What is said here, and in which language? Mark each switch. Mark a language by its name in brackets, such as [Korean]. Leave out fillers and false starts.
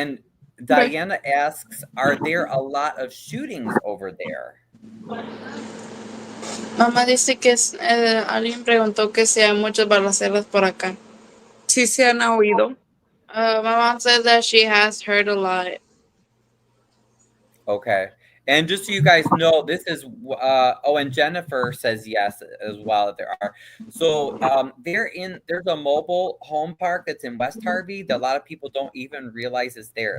[English] And Diana asks, are there a lot of shootings over there? [Spanish] Mamá dice que alguien preguntó que si hay muchas balaceras por acá. Sí se han oído. [English] My mom said that she has heard a lot. Okay. And just so you guys know, this is, and Jennifer says yes as well, there are. So there's a mobile home park that's in West Harvey that a lot of people don't even realize is there.